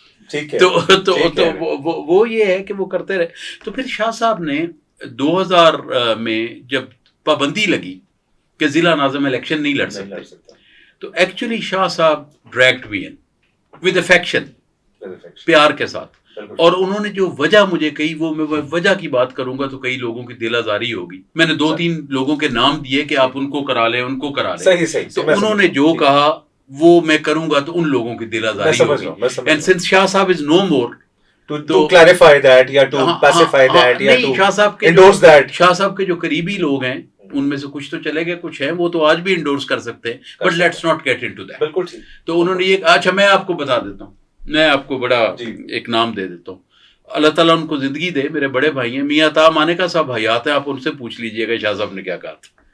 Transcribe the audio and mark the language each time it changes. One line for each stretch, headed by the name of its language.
Urdu: تو وہ یہ ہے کہ وہ کرتے رہے. تو پھر شاہ صاحب نے 2000 میں جب پابندی لگی کہ ضلع ناظم الیکشن نہیں لڑ سکتے, تو
English: actually Shah Sahib dragged me in with affection,
Urdu: پیار کے ساتھ. اور انہوں نے جو وجہ مجھے کہی, وہ میں وجہ کی بات کروں گا تو کئی لوگوں کی دل آزاری ہوگی. میں نے 2-3 لوگوں کے نام دیے کہ آپ ان کو کرا لیں, ان کو کرا لیں. تو انہوں نے جو کہا وہ میں کروں گا تو ان لوگوں کی دل آزاری ہوگی.
English: and since Shah Sahib is no more, to clarify that
Urdu: یا
English: to pacify that یا to endorse that.
Urdu: شاہ صاحب کے جو قریبی لوگ ہیں ان میں سے کچھ تو چلے گئے, کچھ ہیں وہ تو آج بھی انڈورس کر سکتے ہیں,
English: But let's not get into that.
Urdu: تو انہوں نے یہ, اچھا میں آپ کو بتا دیتا ہوں, میں آپ کو بڑا ایک نام دے دیتا ہوں, اللہ تعالیٰ ان کو زندگی دے, میرے بڑے بھائی ہیں میاں عطا مانیکا صاحب حیات ہیں, آپ ان سے پوچھ لیجئے گا شاہ صاحب نے کیا کہا تھا.